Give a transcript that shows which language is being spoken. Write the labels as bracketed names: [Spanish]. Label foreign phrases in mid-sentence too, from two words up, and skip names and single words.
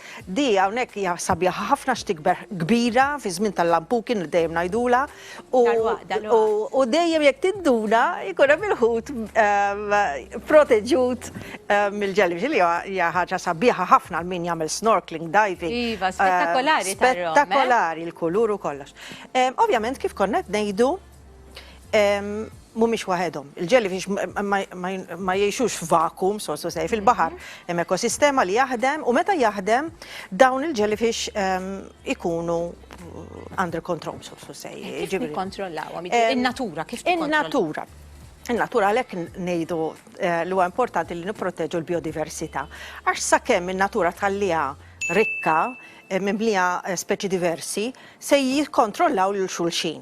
[Maltese] Di hawnhekk hija sabiħa ħafna x'tikber kbira fi żmien tal-lampukin li dejjem ngħidula u dejjem jekk tidduna jkun hemm il-ħut proteġut mill-jellyfish li hija ħaġa sabiħa ħafna għal min jagħmel snorkeling, diving. Iva, spettakolari tarhom. Spettakolari l-kulur u kollox. Ovvjament kif konna ngħidu mhumiex waħedhom. Il-jellyfish ma jgħixux f'vakum, [English] so to say, [Maltese] fil-baħar hemm ekosistema li jaħdem u meta jaħdem dawn il-jellyfish ikunu [English] under control, so to say. [Maltese] Kif nikkontrollawhom? In-natura kif In-natura. In-natura għalhekk ngħidu li huwa importanti li nipproteġu l-biodiversità. Għax sakemm in-natura tħalliha rikka mimlija speċi diversi se jikkontrollaw lil xulxin.